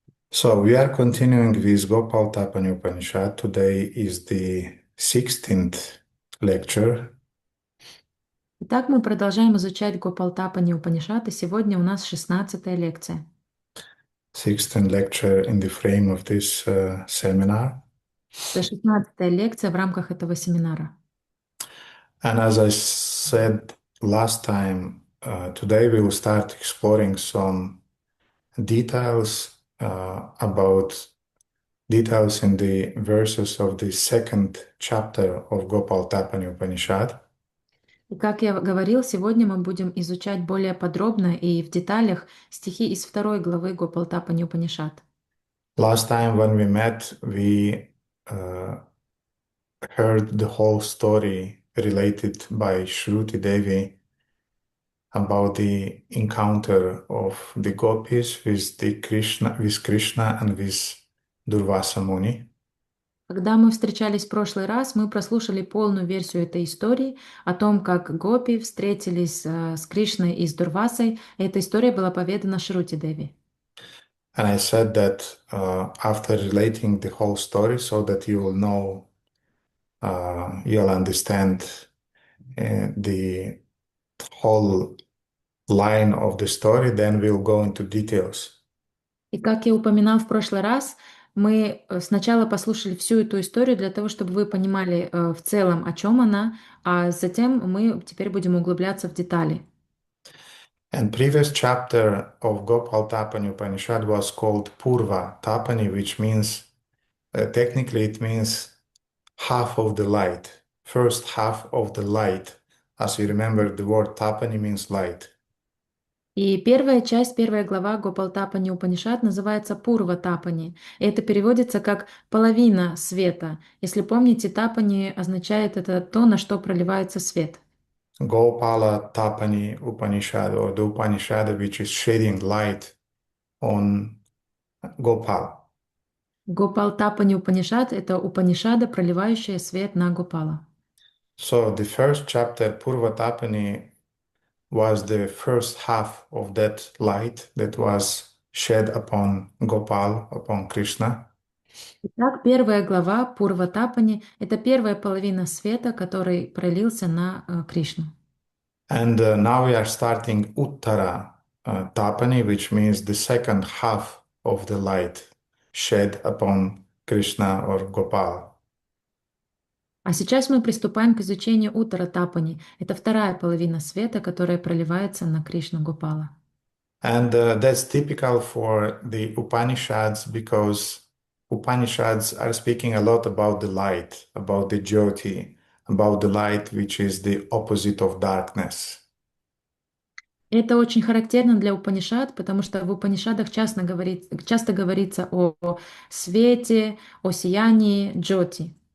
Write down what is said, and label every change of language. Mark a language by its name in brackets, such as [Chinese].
[English] So we are continuing with Gopalatapani Upanishad. Today is the 16th lecture. [Russian] Итак, мы продолжаем изучать Гопалтапани Упанишад, и сегодня у нас 16-я лекция. [English] 16th lecture in the frame of this seminar. [Russian] Это 16-я лекция в рамках этого семинара. [English] And as I said last time, today we will start exploring some details about details in the verses of the second chapter of Gopalatapani Upanishad. [Russian] И как я говорил, сегодня мы будем изучать более подробно и в деталях стихи из второй главы Гопалтапани Упанишад. [English] Last time when we met, we uh, heard the whole story related by Shruti Devi about the encounter of the gopis with Krishna and with Durvasa Muni. [Russian] Когда мы встречались в прошлый раз, мы прослушали полную версию этой истории о том, как гопи встретились с Кришной и с Дурвасой. Эта история была поведана Шрути Деви. [English] And I said that after relating the whole story, so that you will know, you'll understand the whole line of the story, then we'll go into details. [Russian] И как я упоминал в прошлый раз, мы сначала послушали всю эту историю для того, чтобы вы понимали в целом, о чем она, а затем мы теперь будем углубляться в детали. [English] And previous chapter of Gopalatapani Upanishad was called Purva Tapani, which means technically it means half of the light, first half of the light. As you remember, the word Tapani means light. [Russian] И первая часть, первая глава Гопалтапани Упанишад называется Пурва Тапани. И это переводится как половина света. Если помните, Тапани означает это то, на что проливается свет. [English] Gopalатапani Upanishad, or the Upanishad which is shedding light on Gopal. [Russian] Гопалтапани Упанишад — это Упанишада, проливающая свет на Гопала. [English] So the first chapter, Purva Tapani, was the first half of that light that was shed upon Gopal, upon Krishna. [Russian] Итак, первая глава Пурва Тапани — это первая половина света, который пролился на Кришну. [English] And now we are starting Uttara Tapani, which means the second half of the light shed upon Krishna or Gopal. [Russian] А сейчас мы приступаем к изучению Уттара Тапани. Это вторая половина света, которая проливается на Кришну Гопала. [English] And that's typical for the Upanishads because Upanishads are speaking a lot about the light, about the Jyoti, about the light which is the opposite of darkness. [Russian] Это очень характерно для Упанишад, потому что в Упанишадах часто говорится о свете, о сиянии Джоти.